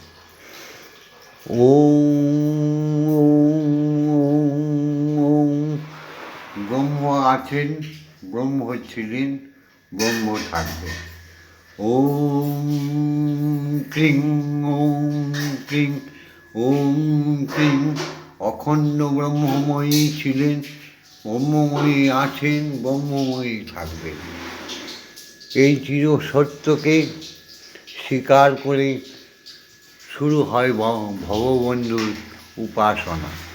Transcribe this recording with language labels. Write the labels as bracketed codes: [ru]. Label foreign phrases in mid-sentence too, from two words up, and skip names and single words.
[sa] ওম ওম ওম। [bn] ব্রহ্ম আছেন, ব্রহ্ম ছিলেন, ব্রহ্ম থাকবে। [sa] ওম ক্রিং ওম ক্রিং ওম ক্রিং। [bn] অখণ্ড ব্রহ্মময়ী ছিলেন, ব্রহ্মময়ী আছেন, ব্রহ্মময়ী থাকবেন। এই চির সত্যকে স্বীকার করে শুরু হয় ভববন্ধুর উপাসনা।